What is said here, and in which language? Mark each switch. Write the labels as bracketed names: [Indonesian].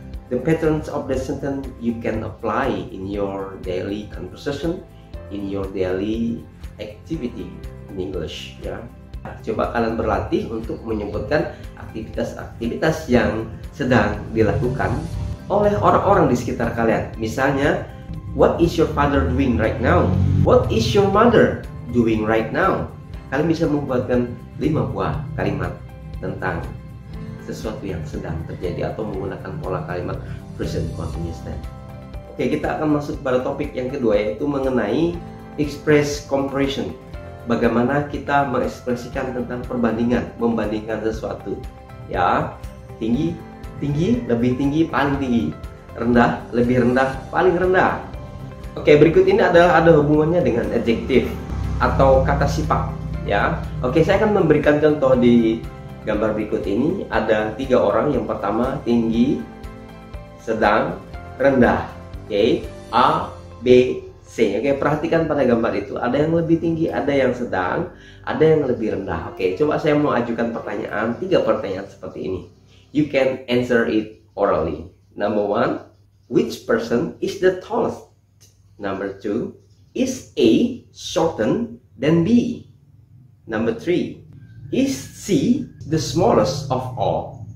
[English] The patterns of the sentence you can apply in your daily conversation, in your daily activity in English ya. [Indonesian] Coba kalian berlatih untuk menyebutkan aktivitas-aktivitas yang sedang dilakukan oleh orang-orang di sekitar kalian. [English] Misalnya, what is your father doing right now? What is your mother doing right now? [Indonesian] Kalian bisa membuatkan 5 buah kalimat tentang sesuatu yang sedang terjadi atau menggunakan pola kalimat present continuous tense. Oke, kita akan masuk pada topik yang kedua, yaitu mengenai [English] express comparison. [Indonesian] Bagaimana kita mengekspresikan tentang perbandingan, membandingkan sesuatu. Ya, tinggi, lebih tinggi, paling tinggi. Rendah, lebih rendah, paling rendah. Oke, berikut ini adalah ada hubungannya dengan adjektif atau kata sifat. Ya, oke, saya akan memberikan contoh di gambar berikut ini. Ada 3 orang. Yang pertama tinggi, sedang, rendah. Oke, A, B, C. Oke, perhatikan pada gambar itu. Ada yang lebih tinggi, ada yang sedang, ada yang lebih rendah. Oke, coba saya mau ajukan pertanyaan, 3 pertanyaan seperti ini. [English] You can answer it orally. Number 1, which person is the tallest? Number 2, is A shorter than B? Number 3, is C the smallest of all?